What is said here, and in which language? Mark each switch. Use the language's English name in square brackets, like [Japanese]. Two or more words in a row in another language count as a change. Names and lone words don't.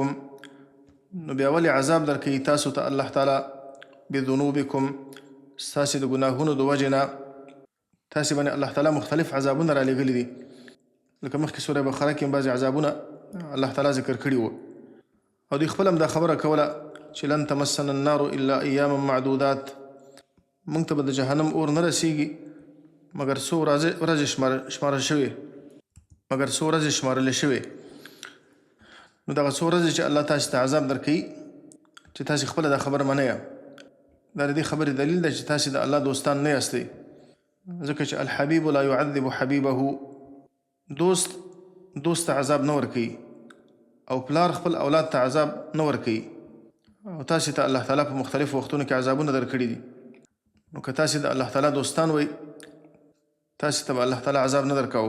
[Pashto] نو بیا ولې عذاب درکوي تاسو ته الله تعالی بذنوبکم ستاسې د ګناهونو د وجې نه. تاسې باندې الله تعالی مختلف عذابونه را لېږلي دي. لکه مخکې سوره بقره کې هم بعضې عذابونه الله تعالی ذکر کړي وو او دوی خپله هم دا خبره کوله چې [Arabic] لن تمسنا النار الا ایاما معدودات. [Pashto] موږ ته به د جهنم اور نه رسیږي مګر څو ورځې شمارل شوې نو دغه څو ورځې چې الله تاسې ته عذاب درکوي چې تاسې خپله دا خبره منئ. دا د دې خبرې دلیل دی چې تاسې د الله دوستان نه یاستئ. ځکه چې [Arabic] الحبیب لا يعذب حبیبه. [Pashto] دوست ته عذاب نه ورکوي او پلار خپل اولاد ته عذاب نه ورکوي. او تاسې ته الله تعالی په مختلفو وختونو کې عذابونه درکړي دي. نو که تاسې د الله تعالی دوستان وئ تاسې ته به الله تعالی عذاب نه درکوو.